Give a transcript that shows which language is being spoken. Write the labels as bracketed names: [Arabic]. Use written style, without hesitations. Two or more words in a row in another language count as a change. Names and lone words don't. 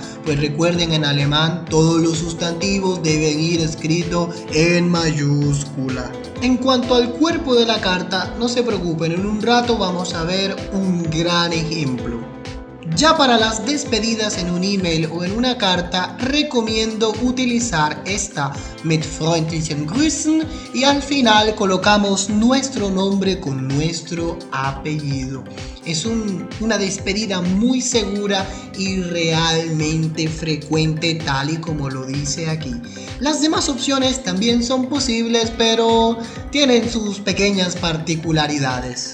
[Spanish] Pues recuerden, en alemán todos los sustantivos deben ir escritos en mayúscula. En cuanto al cuerpo de la carta, no se preocupen, en un rato vamos a ver un gran ejemplo. Ya para las despedidas en un email o en una carta, recomiendo utilizar esta [German] mit freundlichen Grüßen [Spanish] y al final colocamos nuestro nombre con nuestro apellido. Es una despedida muy segura y realmente frecuente, tal y como lo dice aquí. Las demás opciones también son posibles, pero tienen sus pequeñas particularidades.